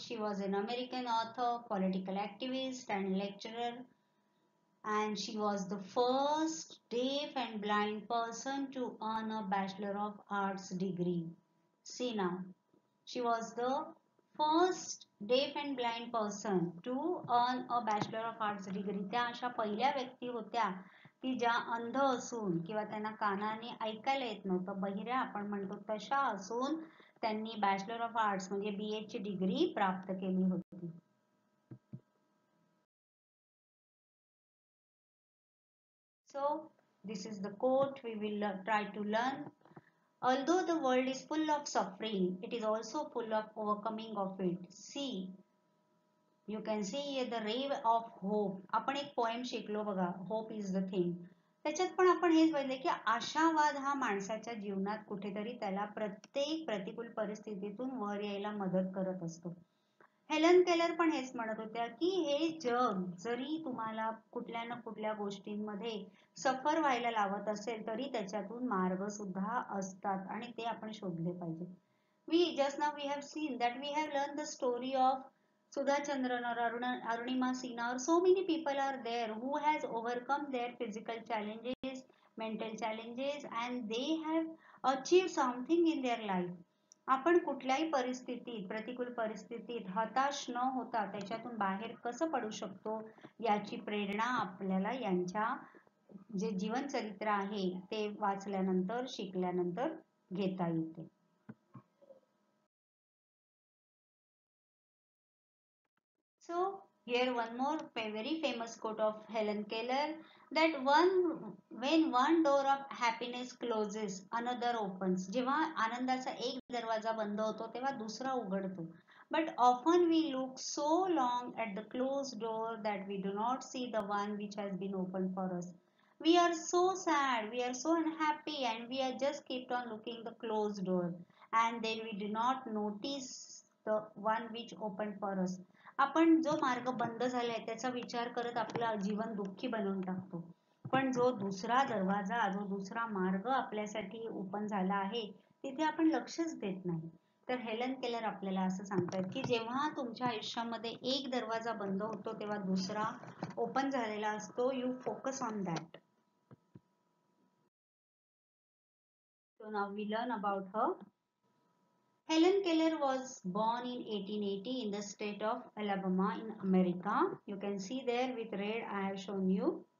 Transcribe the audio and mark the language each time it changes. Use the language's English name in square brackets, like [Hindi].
[English] She was an American author, political activist, and lecturer, and she was the first deaf and blind person to earn a Bachelor of Arts degree. See now, she was the first deaf and blind person to earn a Bachelor of Arts degree. [Marathi] त्या अशा पहिल्या व्यक्ती होत्या की ज्या अंध असून किंवा त्यांना कानाने ऐकायला येत नव्हतं, बहिऱ्या आपण म्हणतो तशा असून त्यांनी बॅचलर ऑफ आर्ट्स म्हणजे BA ची डिग्री प्राप्त केली होती. [English] So this is the quote we will try to learn. Although the world is full of suffering, it is also full of overcoming of it. See, you can see the ray of hope. [Marathi] आपण एक poem शिकलो बघा, [English] Hope is the thing. [Marathi] त्याच्यात पण आपण हेच बघितले की आशावाद हा माणसाच्या जीवनात कुठेतरी त्याला प्रत्येक प्रतिकूल परिस्थितीतून वर यायला मदत करत असतो. हेलन केलर पण हेच म्हणत होत्या की हे जग जरी तुम्हाला कुठल्या ना कुठल्या गोष्टींमध्ये सफर व्हायला लावत असेल तरी त्याच्यातून मार्ग सुद्धा असतात आणि ते आपण शोधले पाहिजे. [English] We just now we have seen that we have learned the story of Sudha Chandran or Arunima Sinha, or so many people are there who has overcome their physical challenges, mental challenges, and they have achieved something in their life. [Marathi] आपण कुठल्याही परिस्थितीत, प्रतिकूल परिस्थितीत हताश न होता त्याच्यातून बाहेर कसं पडू शकतो याची प्रेरणा आपल्याला यांच्या जे जीवन चरित्र आहे ते वाचल्यानंतर शिकल्यानंतर घेता येते. [English] So here one more very famous quote of Helen Keller, that when one door of happiness closes, another opens. [Marathi] जेव्हा आनंदाचा एक दरवाजा बंद होतो तेव्हा दुसरा उघडतो. [English] But often we look so long at the closed door that we do not see the one which has been opened for us. We are so sad, we are so unhappy, and we are just kept on looking the closed door, and then we do not notice the one which opened for us. [Marathi] आपण जो मार्ग बंद झालाय त्याचा विचार करत आपलं जीवन दुःखी बनवून टाकतो. पण जो दुसरा दरवाजा, जो दुसरा मार्ग आपल्यासाठी ओपन झाला आहे तिथे आपण लक्षच देत नाही. तर हेलन केलर आपल्याला असं सांगतात की जेव्हा तुमच्या आयुष्यामध्ये एक दरवाजा बंद होतो तेव्हा दुसरा ओपन झालेला असतो. [English] You focus on that. So now we learn about her. Helen Keller was born in 1880 in the state of Alabama in America. You can see there with red I have shown you.